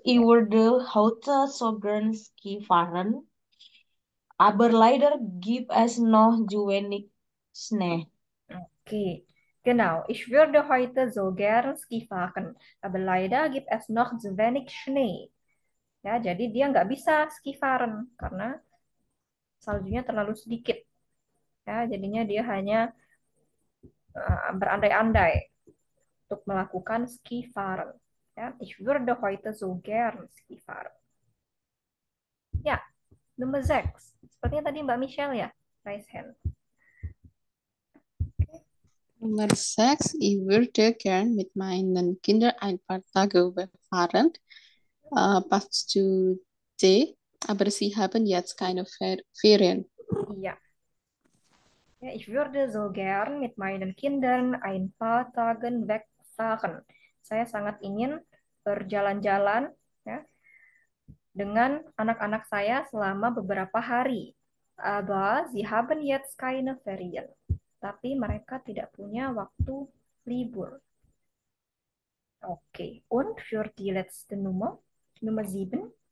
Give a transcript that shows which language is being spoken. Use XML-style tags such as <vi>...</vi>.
<de>Ich würde heute so gern Ski fahren, aber leider gibt es noch zu wenig Schnee. Okay, genau. Ich würde heute so gern Ski fahren, aber leider gibt es noch zu wenig Schnee.</de> <id>Ya, jadi dia nggak bisa skifahren karena saljunya terlalu sedikit. Ya, jadinya dia hanya berandai-andai untuk melakukan skifahren.</id> <de>Ya, ich würde heute so gern skifahren.</de> <id>Ya, Nummer 6. Sepertinya tadi Mbak Michelle ya,</id> <en>raise hand.</en> <de>Nummer 6. Ich würde gern mit meinen Kindern ein paar Tage wegfahren. Passt zu D, aber sie haben jetzt keine Ferien. Iya. Ja, ich würde so gern mit meinen Kindern ein paar Tagen wegfahren.</de> <id>Saya sangat ingin berjalan-jalan ya, dengan anak-anak saya selama beberapa hari.</id> <de>Aber sie haben jetzt keine Ferien.</de> <id>Tapi mereka tidak punya waktu libur.</id> <de>Oke, und für die letzte Nummer, Nummer 7.</de>